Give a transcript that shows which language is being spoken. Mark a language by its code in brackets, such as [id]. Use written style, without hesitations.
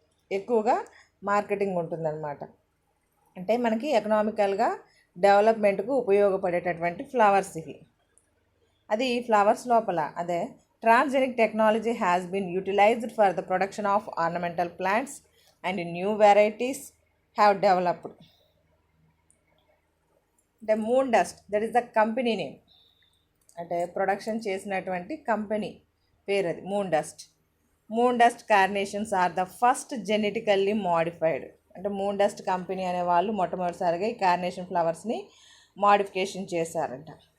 [te] ఎక్కువగా మార్కెటింగ్ ఉంటుందన్నమాట. అంటే మనకి ఎకనామికల్గా డెవలప్మెంట్కు ఉపయోగపడేటటువంటి ఫ్లవర్స్ ఇవి. అది ఫ్లవర్స్ లోపల అదే [en] transgenic technology has been utilized for the production of ornamental plants and new varieties have developed. The moon dust, that is the company name, [te] అంటే ప్రొడక్షన్ చేసినటువంటి కంపెనీ పేరు అది moon dust. [en] Moon dust carnations are the first genetically modified. [te] అంటే moon dust company అనే వాళ్ళు మొట్టమొదటిసారిగా ఈ carnation ఫ్లవర్స్ని modification చేశారంట.